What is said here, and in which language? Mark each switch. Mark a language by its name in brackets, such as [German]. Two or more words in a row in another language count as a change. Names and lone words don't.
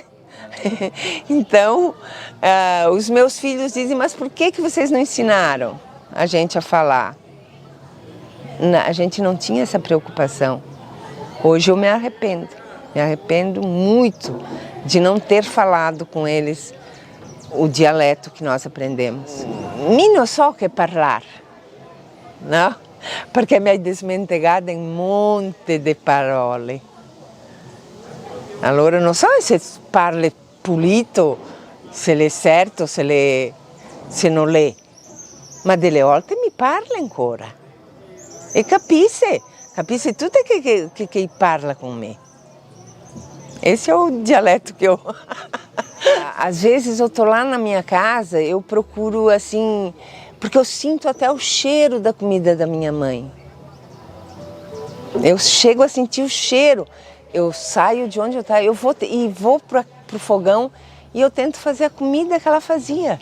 [Portuguese] Então, os meus filhos dizem, mas por que vocês não ensinaram a gente a falar? A gente não tinha essa preocupação. Hoje eu me arrependo muito de não ter falado com eles o dialeto que nós aprendemos. [Venetian] Mi non so che parlar, no? Perché mi hai dismentigado in monte di parole. Allora non so se parli pulito, se l'è certo, se non l'è, ma delle volte mi parla ancora. E capisce [Portuguese] tudo que [Venetian] parla com me. [Portuguese] Esse é o dialeto que eu... Às vezes eu tô lá na minha casa, eu procuro assim, porque eu sinto até o cheiro da comida da minha mãe. Eu chego a sentir o cheiro, eu saio de onde eu estava, vou para o fogão e eu tento fazer a comida que ela fazia.